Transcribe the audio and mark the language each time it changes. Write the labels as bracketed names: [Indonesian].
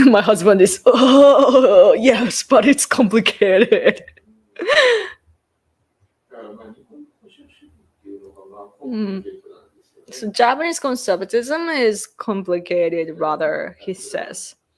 [English] My husband is, oh, yes, but it's complicated. [Japanese] だからまあ日本の保守主義っていうのがまあコンプリケートなんですよね。 [English] So Japanese conservatism is complicated, rather, he says.